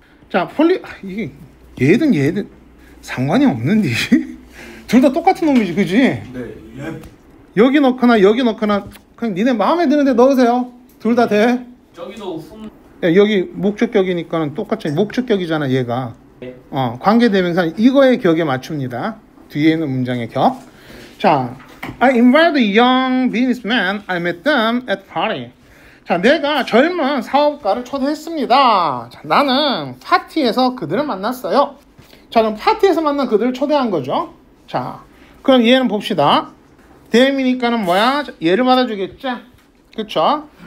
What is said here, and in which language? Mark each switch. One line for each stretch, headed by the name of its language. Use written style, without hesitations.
Korean: 자 이게 얘든 상관이 없는데 둘 다 똑같은 놈이지, 그지? 네. 여기 넣거나 여기 넣거나 그냥 니네 마음에 드는데 넣으세요. 둘 다 돼. 저기도 훔. 야, 여기 목적격이니까는 똑같이 목적격이잖아 얘가. 네. 관계대명사는 이거의 격에 맞춥니다. 뒤에 있는 문장의 격.
English: 자, I invited a young businessman. I met them at party.
Korean: 자, 내가 젊은 사업가를 초대했습니다. 자, 나는 파티에서 그들을 만났어요. 자, 그럼 파티에서 만난 그들을 초대한 거죠. 자, 그럼 얘는 봅시다. 대미니까는 뭐야? 얘를 받아주겠죠? 그쵸?